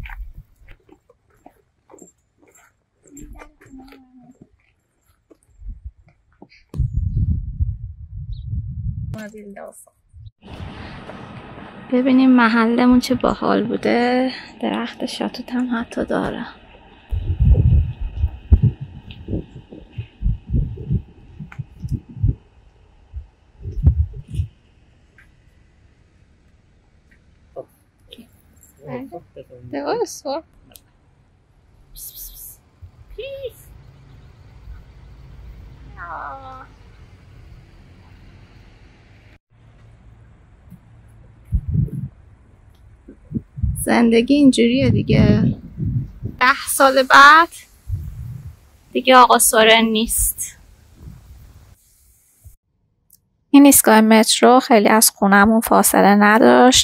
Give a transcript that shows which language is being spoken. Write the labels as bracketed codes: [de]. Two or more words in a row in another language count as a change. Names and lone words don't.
[fa] ببینیم محلمون چه باحال بوده. درخت شاتوت هم حتی داره. [sv] Det var ju så. Peace. Ja. [fa] زندگی اینجوریه دیگه. 10 سال بعد دیگه آقا سورن نیست. این ایستگاه مترو خیلی از خونمون فاصله نداشت.